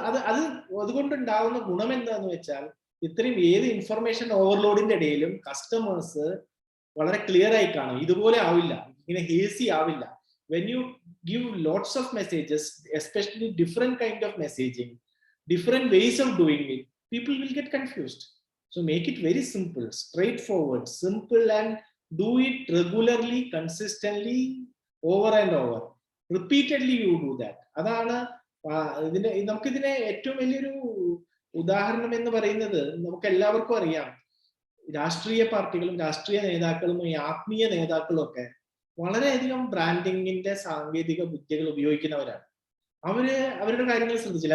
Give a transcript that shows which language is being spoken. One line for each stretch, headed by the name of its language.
Malayalam: അതുകൊണ്ടുണ്ടാവുന്ന ഗുണം എന്താന്ന് വെച്ചാൽ ഇത്രയും ഏത് ഇൻഫർമേഷൻ ഓവർലോഡിന്റെ ഇടയിലും കസ്റ്റമേഴ്സ് വളരെ ക്ലിയർ ആയി കാണും. ഇതുപോലെ ആവില്ല, ഇങ്ങനെ ഹേസി ആവില്ല.
English: When you give lots of messages, especially different kind of messaging, different ways of doing it, people will get confused. So make it very simple, straightforward, simple, and do it regularly, consistently, over and over. Repeatedly you do that.
Malayalam: അതാണ് നമുക്കിതിനെ ഏറ്റവും വലിയൊരു ഉദാഹരണം എന്ന് പറയുന്നത് നമുക്ക് എല്ലാവർക്കും അറിയാം. രാഷ്ട്രീയ പാർട്ടികളും രാഷ്ട്രീയ നേതാക്കളും ഈ ആത്മീയ നേതാക്കളും ഒക്കെ വളരെയധികം ബ്രാൻഡിങ്ങിന്റെ സാങ്കേതിക വിദ്യകൾ ഉപയോഗിക്കുന്നവരാണ്. അവരുടെ കാര്യങ്ങൾ ശ്രദ്ധിച്ചില്ല.